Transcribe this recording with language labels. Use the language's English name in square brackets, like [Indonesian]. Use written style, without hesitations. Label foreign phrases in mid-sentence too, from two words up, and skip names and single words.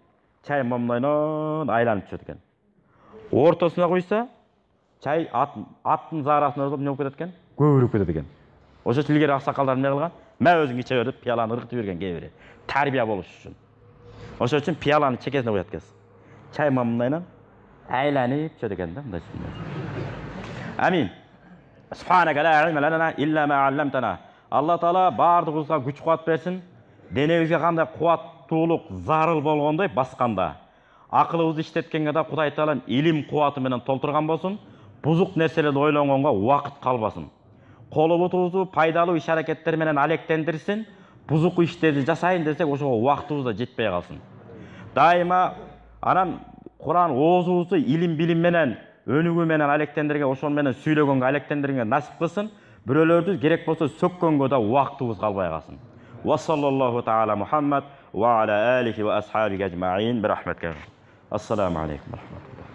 [Kyrgyz] Чай момнойнон айланып түшөт экен. Ортосуна куйса, чай аттын заарасына ыргылып не болуп кетет экен? Көбүрөп кетет экен. Ошо үчүн илгери аксакалдар эмне кылган? Мә өзүң иче бер деп пияланы ыргытып берген кээ бири. Тарбия болуш үчүн. Ошо үчүн пияланын чекесине коет экенсиз. Чай момнойнон айланып түшөт экен да, мындай. Амин. [Arabic] سبحانك لا علم لنا إلا ما علمتنا. [Kyrgyz] Алла Таала бардыгыбызга күч кубат берсин. Денебизге кандай кубаттуулук зарыл болгондой басканда, акылыбызды иштеткенге да Кудай Таалам илим кубаты менен толтурган болсун. Бузук нерселерди ойлонгонго убакыт калбасын. Колубутубузду пайдалуу иш-аракеттер менен алектендирсин. Бузук иштерди жасайын десек, ошого убактыбыз да жетпей калсын. Дайыма анан Куран оозубузду илим билим менен өнүгүү менен алектендирген, ошол менен сүйлөгөнгө алектендиргенге насип кылсын. Бирөөлөрдү керек болсо сөккөнгө да убактыбыз калбай калсын. [Arabic] وصلى الله تعالى محمد وعلى آله وأصحابه أجمعين برحمتك السلام عليكم.